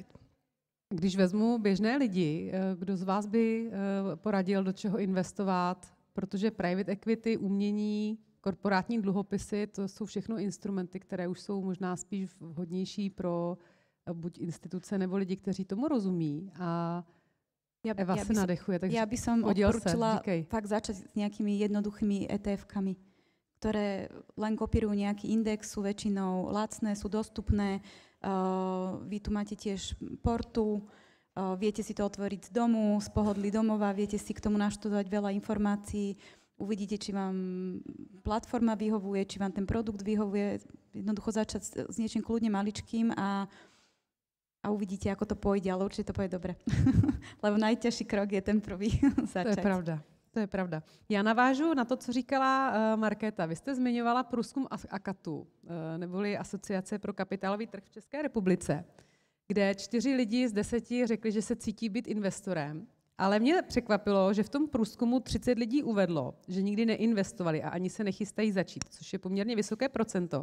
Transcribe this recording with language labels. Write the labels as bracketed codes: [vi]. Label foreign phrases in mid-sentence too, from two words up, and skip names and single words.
[cs] Když vezmu běžné lidi, kdo z vás by poradil, do čeho investovat, protože [en] private equity, [cs] umění, korporátní dluhopisy, to jsou všechno instrumenty, které už jsou možná spíš vhodnější pro buď instituce nebo lidi, kteří tomu rozumí. A Eva se nadechuje, takže [sk] ja by som odporúčila fakt začať s nejakými jednoduchými ETF-kami, ktoré len kopírujú nejaký index, sú väčšinou lacné, sú dostupné. Vy tu máte tiež portu, viete si to otvoriť z domu, z pohodlí domova, viete si k tomu naštudovať veľa informácií, uvidíte, či vám platforma vyhovuje, či vám ten produkt vyhovuje. Jednoducho začať s niečím kľudne maličkým a uvidíte, ako to pôjde, ale určite to pôjde dobre. Lebo najťažší krok je ten prvý začať. To je pravda. To je pravda. [cs] Já navážu na to, co říkala Markéta. Vy jste zmiňovala průzkum AKATu, neboli Asociace pro kapitálový trh v České republice, kde 4 lidi z 10 řekli, že se cítí být investorem. Ale mě překvapilo, že v tom průzkumu 30 lidí uvedlo, že nikdy neinvestovali a ani se nechystají začít, což je poměrně vysoké procento.